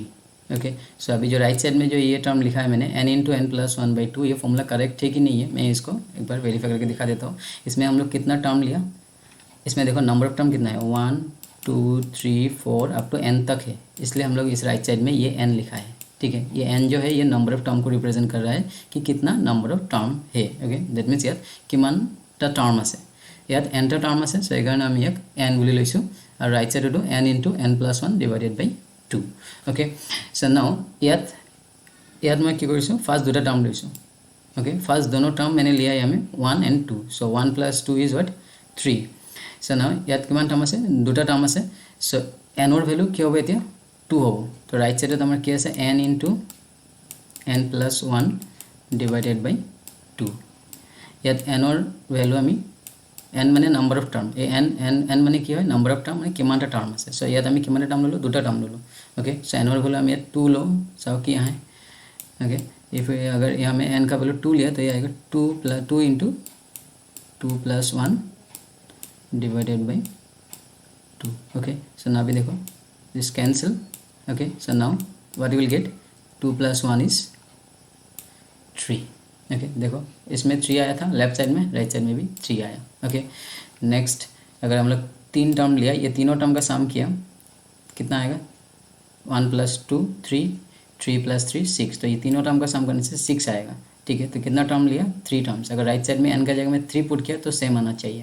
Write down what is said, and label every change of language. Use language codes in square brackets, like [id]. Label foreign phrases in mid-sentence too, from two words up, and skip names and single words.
[hi] ओके, सो अभी जो [en] right side [hi] में जो ये टर्म लिखा है मैंने, [en] n into n plus 1 by 2, [hi] ये [en] formula correct [hi] है कि नहीं है, मैं इसको एक बार वेरीफाई करके दिखा देता हूँ. इसमें हम लोग कितना टर्म लिया, इसमें देखो [en] number of term [hi] कितना है, 1 2 3 4 [en] up to [hi] n तक है, इसलिए हम लोग इस [en] right side [hi] में ये n लिखा है. ठीक है, ये n जो है ये [en] number of term [hi] को रिप्रेजेंट कर रहा है कि कितना [en] number of term [hi] है. [en] Okay, that means [as] ইয়াত কিমানটা টার্ম আছে, ইয়াত nটা টার্ম আছে. সো এইকাৰণে আমি ইয়াক n বুলি লৈছোঁ, আৰু ৰাইট সাইডটো [en] n into n plus 1 divided by 2. Okay, so now [as] ইয়াত मैं কি কৰিছোঁ, ফার্স্ট দুটা টার্ম লৈছোঁ. ओके, फार्स्ट दोनों टर्म मैंने लिया है हमें 1 and 2. [en] So 1 plus 2 is what, [as] 3. [en] so now [as] ইয়াত কিমান টার্ম আছে, দুটা টার্ম আছে. সো n ৰ ভ্যালু কি হ'ব এতিয়া, 2 হ'ব. তো রাইট সাইডত আমাৰ কি আছে, [en] n into n plus 1 divided by 2. [as] ইয়াত n ৰ ভ্যালু আমি, n মানে [en] number of term, [as] এই n মানে কি হয়, [en] number of term [as] মানে কিমানটা টাৰ্ম আছে. সো ইয়াত আমি কিমানটা টাৰ্ম ললোঁ, দুটা টাৰ্ম ললোঁ. [en] Okay, so [as] n ৰ ভ্যালু আমি ইয়াত 2 লওঁ. চাও কি আহে, [hi] ओके। इफ अगर यहाँ में n का वैल्यू 2 लिया तो ये आएगा [en] 2 into 2+1 divided by 2. Okay, so now [hi] भी देखो [en] this cancel. Okay, so now what you will get 2+1 is 3. [hi] ओके, देखो इसमें 3 आया था [en] left side [hi] में, [en] right side [hi] में भी 3 आया। ओके, नेक्स्ट अगर हम लोग 3 टर्म लिया, ये तीनों टर्म का सम किया कितना आएगा 1 + 2 3, 3 + 3 6, तो ये तीनों टर्म का सम करने से 6 आएगा। ठीक है, तो कितना टर्म लिया 3 टर्म्स। अगर [en] right side [hi] में n का जगह में 3 पुट किया तो सेम आना चाहिए।